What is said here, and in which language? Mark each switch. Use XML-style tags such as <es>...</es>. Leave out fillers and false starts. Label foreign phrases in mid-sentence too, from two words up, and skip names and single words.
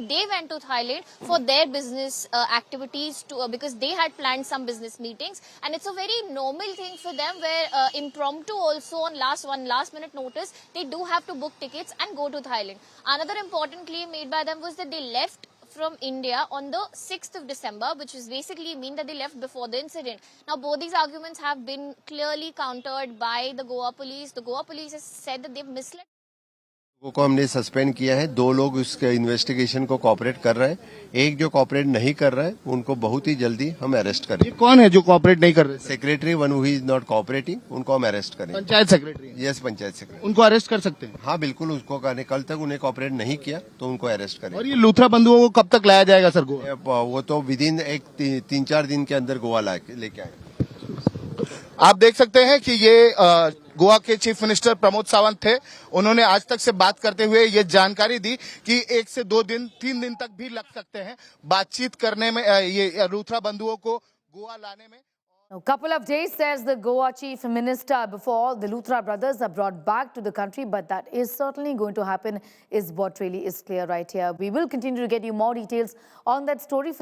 <en>They went to Thailand for their business activities because they had planned some business meetings, and it's a very normal thing for them where impromptu also on last minute notice they do have to book tickets and go to Thailand. Another important claim made by them was that they left from India on the 6th of December, which is basically mean that they left before the incident. Now, both these arguments have been clearly countered by the Goa police. The Goa police has said that they've misled.</en> <hi>लोगों को हमने सस्पेंड किया है। 2 लोग उसके इन्वेस्टिगेशन को कोऑपरेट कर रहे हैं। एक जो कोऑपरेट नहीं कर रहा है उनको बहुत ही जल्दी हम अरेस्ट ये करेंगे। कौन है जो कोऑपरेट नहीं कर रहे?</hi> <en>secretary one who is not cooperating,</en> <hi>उनको हम अरेस्ट करेंगे। पंचायत सेक्रेटरी, यस, पंचायत सेक्रेटरी। उनको अरेस्ट कर सकते हैं। हाँ बिल्कुल, उसको कहने कल तक उन्हें कोऑपरेट नहीं किया तो उनको अरेस्ट और करेंगे। ये लूथरा बंधुओं को कब तक लाया जाएगा सर गोवा? वो तो विद इन एक 3-4 दिन के अंदर गोवा लेके आए। आप देख सकते हैं कि ये गोवा के चीफ मिनिस्टर प्रमोद सावंत थे। उन्होंने आज तक से बात करते हुए ये जानकारी दी कि 1 से 2 दिन 3 दिन तक भी लग सकते हैं बातचीत करने में, ये लूथरा बंधुओं को गोवा लाने में।</hi> <en>A couple of days, says the Goa chief minister, before the Luthra brothers are brought back to the country, but that is certainly going to happen, is what really is clear right here. We will continue to get you more details on that story.</en>